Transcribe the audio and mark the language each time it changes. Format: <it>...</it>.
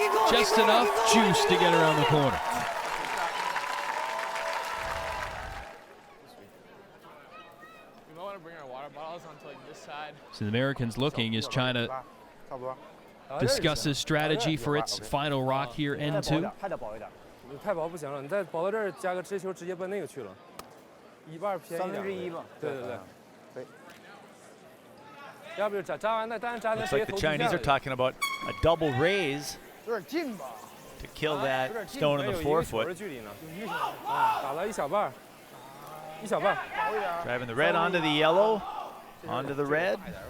<en>Just enough juice to get around the corner. We might want to bring our water bottles onto like this side. So the Americans looking as China discusses strategy for its final rock here, N2.</en> <zh>太薄不行了，你再薄到这儿，加个直球，直接奔那个去了，一半偏一点。1/3嘛。对对对。对。要不就扎完那，当然扎那。</zh> <en>Looks like the Chinese are talking about a double raise to kill that stone in the forefoot. Driving the red onto the yellow, onto the red.</en>